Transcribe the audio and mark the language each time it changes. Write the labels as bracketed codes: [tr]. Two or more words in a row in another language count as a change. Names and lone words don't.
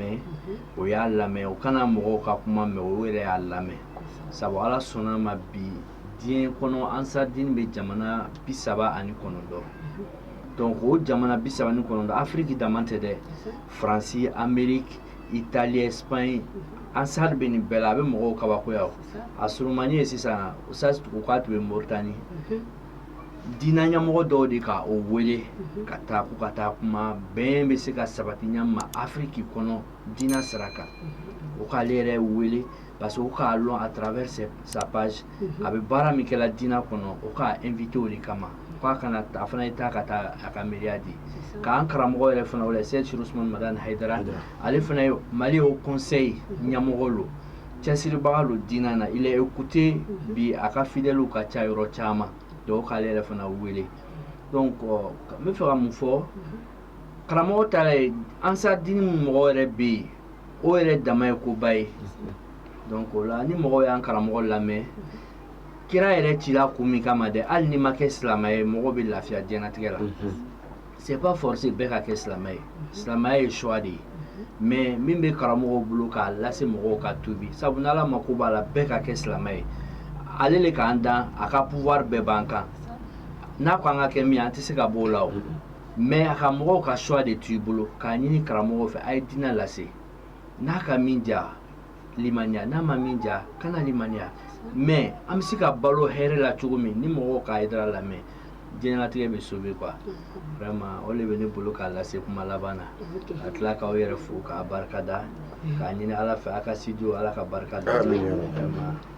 [bm] lamɛn o kana mɔgɔw ka kuma mɛn o yɛrɛ y'a lamɛn sabu ala sɔnna ma bi diɲɛ kɔnɔ Ansar Dine bɛ jamana 39 donc o jamana 39 Afrique damante dɛ France Amérique Italie Espagne Ansar bɛ nin bɛɛ la a bɛ mɔgɔw kabakoya a surumani ye sisan u k'a tun bɛ Mauritanie diinɛ ɲɛmɔgɔ dɔw de ka o wele ka taa kuma bɛn bɛ se ka sabati ɲama Afrique kɔnɔ diinɛ sira kan o k'ale yɛrɛ wele parce que o k'a lɔn [fr] à travers sa page [bm] a bɛ baara min kɛla diinɛ kɔnɔ o k'a invité o de kama k'a kana a fana ye taa ka taa a ka miiriya di k'an karamɔgɔ yɛrɛ fana wele Seydi Cheikh Ousmane Madani Haidara ale fana ye Mali au conseil ɲɛmɔgɔ lo cɛsiribaga lo diinɛ na [fr] il est écouté [bm] bi a ka fidèles ka ca yɔrɔ caman donc k'ale yɛrɛ fana wele donc n bɛ fɛ ka mun fɔ karamɔgɔ ta la ye Ansar Dine mɔgɔ yɛrɛ bɛ yen o yɛrɛ dama ye koba ye donc o la ni mɔgɔw y'an karamɔgɔ lamɛn kira yɛrɛ cila kun min kama dɛ hali ni ma kɛ silamɛ ye mɔgɔ bɛ lafiya diɲɛlatigɛ la [fr] c'est pas forcé [bm] bɛɛ ka kɛ silamɛ ye silamɛya ye choix de ye mais min bɛ karamɔgɔw bolo k'a lase mɔgɔw ka tubi sabu n'ala mako b'a la bɛɛ ka kɛ silamɛ ye ale le k'an dan a ka pouvoir bɛɛ b'an kan n'a ko an ka kɛ min an tɛ se ka bɔ o la o mais a ka mɔgɔw ka choix de t'u bolo k'a ɲini karamɔgɔw fɛ a ye diinɛ lase n'a ka min diya limaniya n'a ma min diya kana limaniya mais an bɛ se ka balo hɛrɛ la cogo min ni mɔgɔw ka Haidara lamɛn diɲɛlatigɛ bɛ [fr] sauver quoi vraiment [bm] o de bɛ ne bolo k'a lase kuma laban na ka tila k'aw yɛrɛ fo k'a barikada k'a ɲini ala fɛ a ka studio ala ka barika da vraiment.